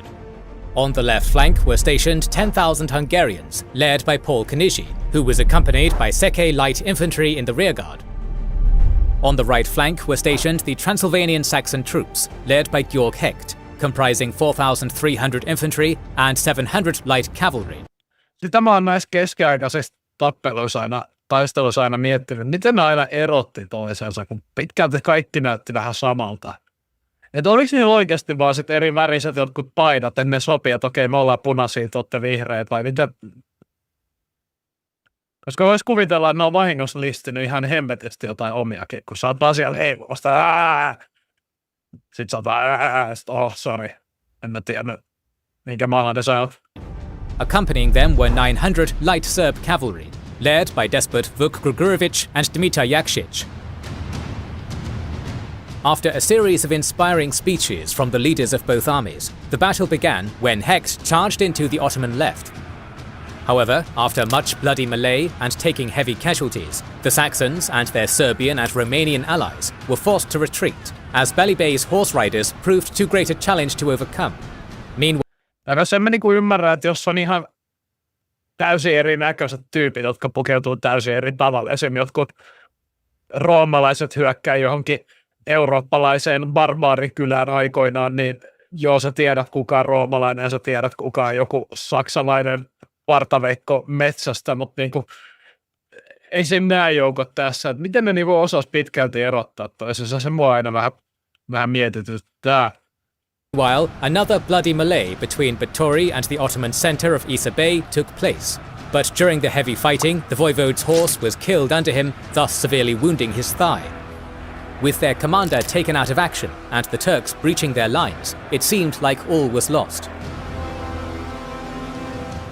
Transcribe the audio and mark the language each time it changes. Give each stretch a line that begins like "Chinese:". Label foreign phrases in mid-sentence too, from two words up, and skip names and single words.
English: On the left flank were stationed 10,000 Hungarians, led by Paul Kanizsi, who was accompanied by Seke light infantry in the rearguard. On the right flank were stationed the Transylvanian Saxon troops, led by Georg Hecht, comprising 4,300 infantry and 700 light cavalry.
Finnish: Sitä mä oon näissä keskiaikaisissa taisteluissa aina miettinyt, miten ne aina erotti toisensa, kun pitkälti kaikki näytti vähän samalta. Että oliko niillä oikeasti vaan sit eri väriset jotkut paidat, että ne sopii, että okei, me ollaan punaisia, te olette vihreät, vai mitä? Koska voisi kuvitella, että ne on vahingossa listinyt ihan hemmetisti jotain omiakin, kun sä oot vaan siellä heivumasta, sit sä oot vaan, sorry, en mä tiedä, minkä maahan ne saa.
English: Accompanying them were 900 light Serb cavalry, led by despot Vuk Grigorovic and Dimitar Jakšić. After a series of inspiring speeches from the leaders of both armies, the battle began when Hecht charged into the Ottoman left. However, after much bloody melee and taking heavy casualties, the Saxons and their Serbian and Romanian allies were forced to retreat, as Bali Bey's horse riders proved too great a challenge to overcome. Meanwhile,
Finnish: sen mä niinku ymmärrän, että jos on ihan täysin erinäköiset tyypit, jotka pukeutuu täysin eri tavalla, esimerkiksi jotkut roomalaiset hyökkää johonkin eurooppalaiseen barbaarikylään aikoinaan, niin joo, sä tiedät kuka on roomalainen ja sä tiedät kuka on joku saksalainen partaveikko metsästä, mutta niinku, ei se nämä joukot tässä, että miten ne niinku osas pitkälti erottaa toisensa, se mua aina vähän mietityttää.
English: While another bloody melee between Batory and the Ottoman center of Isa Bey took place, but during the heavy fighting, the voivode's horse was killed under him, thus severely wounding his thigh. With their commander taken out of action and the Turks breaching their lines, it seemed like all was lost.